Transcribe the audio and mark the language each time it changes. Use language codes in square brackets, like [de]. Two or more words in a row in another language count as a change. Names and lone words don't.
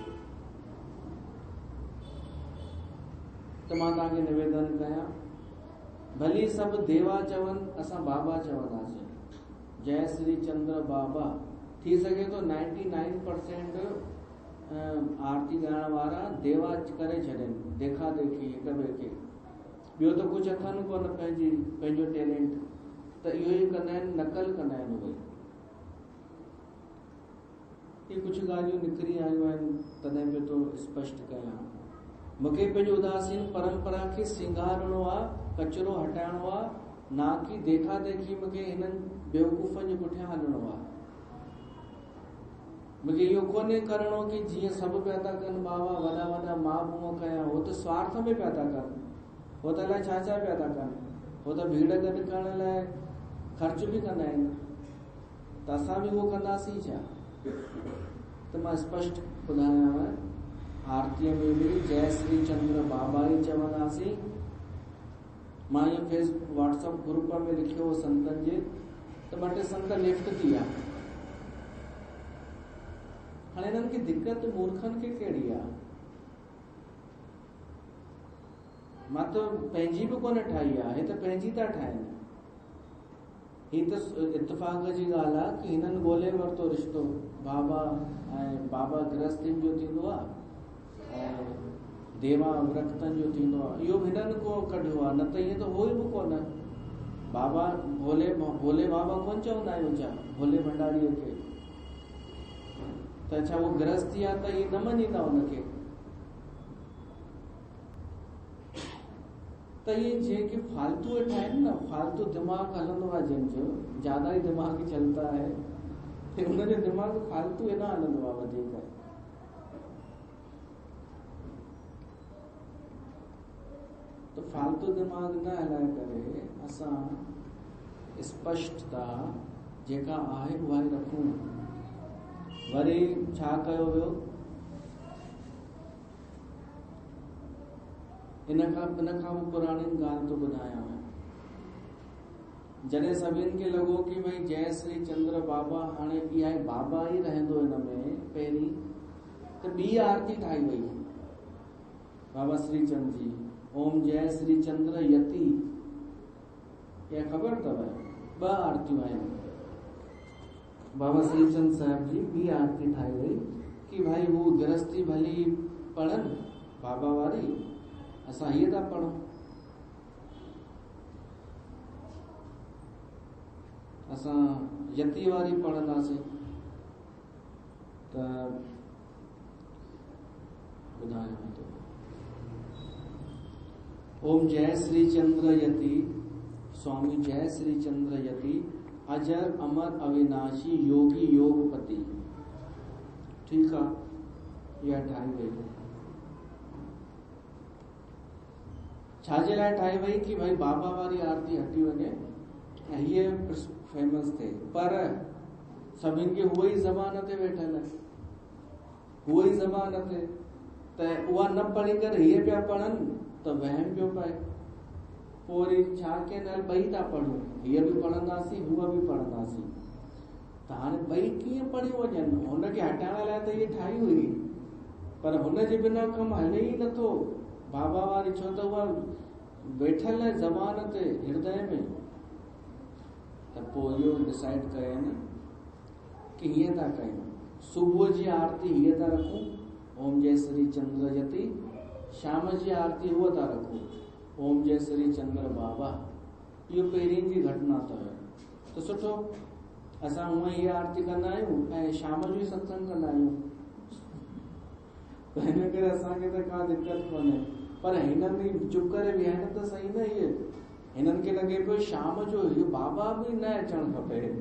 [sd] त मां तव्हांखे निवेदन कयां, भली सभु देवा चवनि, असां बाबा चवंदासीं। जय श्री चंद्र बाबा। थी सघे तो 99% आरती ॻाइण वारा देवा करे छॾनि, देखा देखी हिक ॿिए खे। ॿियो त कुझु अथनि कोन पंहिंजो टैलेंट, त इहो ई कंदा आहिनि, नकल कंदा आहिनि उहे। इहे कुझु ॻाल्हियूं निकिरी आयूं आहिनि, तॾहिं पियो थो स्पष्ट कयां। मूंखे पंहिंजो उदासीन परंपरा खे सिंगारणो आहे, कचरो हटाइणो आहे, ना कि देखा देखी मूंखे हिननि बेवकूफ़नि जे पुठियां हलणो आहे। मूंखे इहो कोन्हे करणो कि जीअं सभु पिया था कनि बाबा, वॾा वॾा मां बूम कयां। हो त स्वार्थ में पिया था कनि, हो त अलाए छा छा पिया था कनि, हो त भीड़ गॾु करण लाइ ख़र्च बि कंदा आहिनि। त असां बि उहो कंदासीं छा? त मां स्पष्ट ॿुधायांव, आरतीअ में बि जय श्री चंद्र बाबा ई चवंदासीं। मां इहो फेसबुक व्हाट्सअप ग्रुप में लिखियो हो संतनि जे, त 2-3 संत लेफ्ट थी विया। हाणे हिननि खे दिक़त मूर्खनि खे कहिड़ी आहे? मां त पंहिंजी बि कोन ठाही आहे, हे त पंहिंजी था ठाहिनि। ही त इत्तेफ़ाक़ जी ॻाल्हि आहे कि हिननि ॻोल्हे वरितो रिश्तो बाबा, ऐं बाबा गृहस्थीनि जो थींदो आहे ऐं देवा विरक्तनि जो थींदो आहे। इहो हिननि को कढियो आहे, न त ईअं त हो ई बि कोन। बाबा भोले बाबा कोन चवंदा आहियूं छा भोले भंडारीअ खे? त छा उहो गृहस्थी आहे त इहे न मञींदा हुनखे? त इहे जेके फालतू वेठा आहिनि न, फालतू दिमाग़ हलंदो आहे जंहिंजो, [hi] ज्यादा ही दिमाग़ चलता है, [sd] हुनजो दिमाग़ फालतू न हलंदो आहे वधीक। तो फालतू दिमाग़ न हलाए करे असां स्पष्टता जेका आहे उहा ई रखूं। वरी छा कयो वियो? इन खां पुराणी ॻाल्हि तो ॿुधायां। जॾहिं सभिनि खे लॻो कि भई जय श्री चंद्र बाबा हाणे इहा बाबा ई रहंदो हिन में पहिरीं, त ॿी आरती ठाही वई बाबा श्री चंद्र जी, ओम जय श्री चंद्र यति। इहा ख़बर अथव? 2 आरतियूं आहिनि। बाबा श्री चंद्र साहिब जी ॿी आरती ठाही वई कि भाई हू गृहस्थी भली पढ़नि बाबा वारी, असां हीअ था पढ़ूं। असां यति वारी पढ़ंदासीं। त ॿुधायां थो। ओम जय श्री चंद्र यति, स्वामी जय श्री चंद्र यति, अजर अमर अविनाशी योगी योगपति। [hi] ठीक है, यह [sd] ठाही वई। छाजे लाइ ठाही वई कि भाई बाबा वारी आरती हटी वञे ऐं हीअ फेमस थिए, पर सभिनि खे उहा ई ज़बान ते वेठल आहे, उहा ई ज़बान ते, त उहा न पढ़ी करे हीअ पिया पढ़नि त वहम पियो पए। पोइ वरी छा कनि, हल ॿई था पढ़ूं, हीअ बि पढ़ंदासीं हूअ बि पढ़ंदासीं, त हाणे ॿई कीअं पढ़ियूं वञनि। हुनखे हटाइण लाइ त इहे ठाही हुई, पर हुनजे बिना कमु हले ई नथो। बाबा वारी, छो त उहा वेठल आहे ज़बान ते, हृदय में। त पोइ इहो डिसाइड कयनि कि हीअं था कयूं, सुबुह जी आरती हीअ था रखूं, ओम जय श्री चंद्र यति, शाम जी आरती उहा था रखूं, ओम जय श्री चंद्र बाबा। इहो पहिरीं जी घटना अथव। त सुठो, असां हूअं हीअ आरती कंदा आहियूं ऐं शाम जो ई सत्संग कंदा आहियूं, त हिन करे असांखे त का दिक़त कोन्हे। पर हिननि चुप करे विहण त सही न, इहे हिननि खे लॻे पियो शाम जो इहो बाबा बि न अचणु खपे।